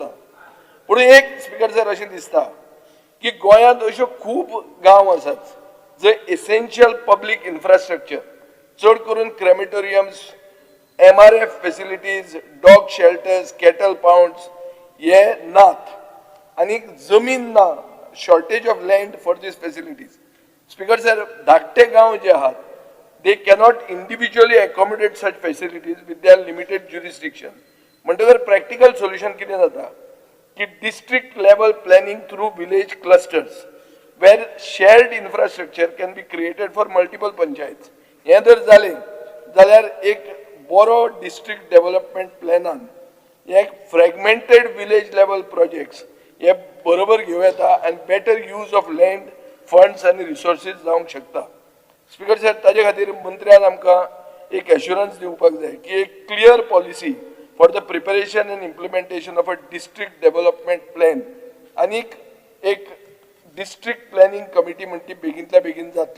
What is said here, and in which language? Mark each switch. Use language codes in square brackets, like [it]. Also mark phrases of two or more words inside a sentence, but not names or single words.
[kok] पूण एक [en] speaker sir [kok] अशें दिसता की गोंयांत अश्यो खूब गांव आसात जंय [en] essential public infrastructure, [kok] चड करून [en] crematoriums, MRF facilities, dog shelters, cattle pounds [kok] हे नात आनी जमीन ना, [en] shortage of land for these facilities. [kok] स्पीकर सर, धाकटे गांव जे आहात [en] they cannot individually accommodate such facilities with their limited jurisdiction. म्हणटकर practical solution [kok] कितें जाता की [en] district level planning through village clusters where shared infrastructure can be created for multiple panchayats. [kok] हे जर जालें जाल्यार एक बरो [en] district development [kok] planan एक [en] fragmented village level projects [kok] हे बरोबर घेवं येता [en] and better use of land, funds and resources [kok] जावंक शकता. [en] speaker sir, [kok] ताजे खातीर मंत्र्यान आमकां एक एश्युरन्स दिवपाक जाय की एक [en] clear policy for the preparation and implementation of a district development plan [kok] आनी एक [en] district planning committee [kok] म्हणटी बेगिनतल्या बेगीन जातली.